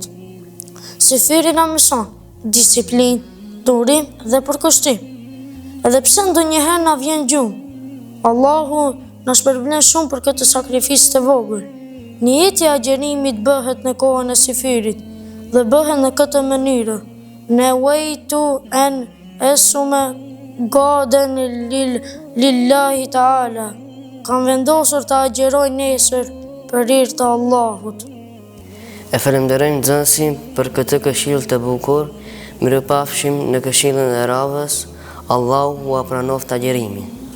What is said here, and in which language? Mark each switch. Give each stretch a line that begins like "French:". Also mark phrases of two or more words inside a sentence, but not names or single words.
Albanian: Syfiri na mëson disiplinë, durim dhe përkushtim. Edhe pse ndonjëherë na vjen gjumë, Allahu na shpërblen shumë për këtë sakrifisë të vogël. Niyeti i agjerimit bëhet në kohën e syfirit dhe bëhet në këtë mënyrë:
Arabic: نويت أن أصوم غدا لله تعالى.
Albanian: Kam vendosur të agjeroj nesër për hir të Allahut. E falenderojmë nxënësin për këtë këshill të bukur. Mirupafshim në këshillin e radhës. Allahu ua pranoft agjerimin.